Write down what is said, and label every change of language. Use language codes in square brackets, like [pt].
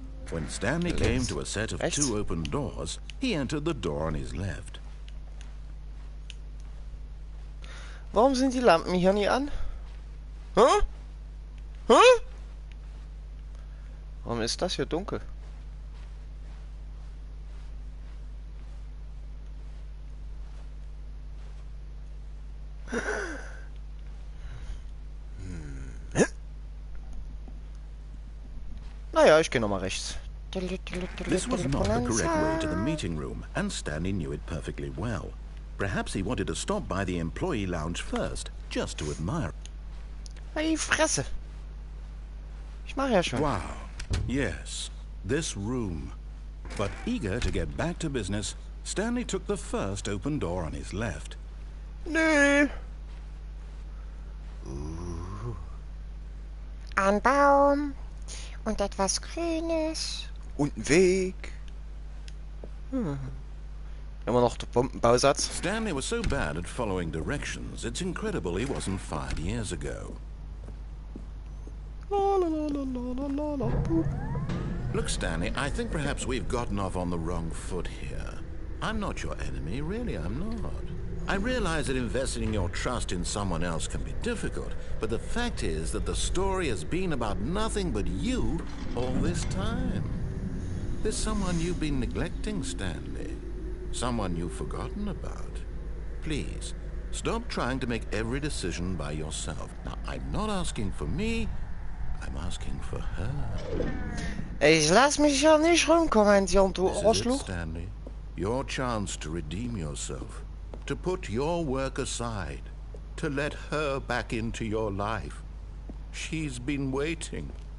[en] When Stanley came to a set of two open doors, he entered the door on his left. [de] Warum sind die Lampen hier nie an? Hä? Hä? Warum ist das hier dunkel? Naja, ich gehe nochmal rechts. [en] This was not the correct way to the meeting room, and Stanley knew it perfectly well. Perhaps he wanted to stop by the employee lounge first, just to admire. [de] Hey, Fresse. Ich mache ja schon. [en] Wow. Yes, this room. But eager to get back to business, Stanley took the first open door on his left. [de] Nö. Ein Baum und etwas Grünes. Und ein Weg. Immer noch der Bombenbausatz. [en] Stanley was so bad at following directions, it's incredible he wasn't fired years ago. La, la, la, la, la, la, la, boop. Look, Stanley, I think perhaps we've gotten off on the wrong foot here. I'm not your enemy, really, I'm not. I realize that investing your trust in someone else can be difficult, but the fact is that the story has been about nothing but you all this time. There's someone you've been neglecting, Stanley. Someone you've forgotten about. Please, stop trying to make every decision by yourself. Now, I'm not asking for me, I'm asking for her. [de] Ich lass mich ja nicht rumkommentieren, du [en] This is it, [de] Arschloch. [en] Stanley. Your chance to redeem yourself. To put your work aside. To let her back into your life. She's been waiting.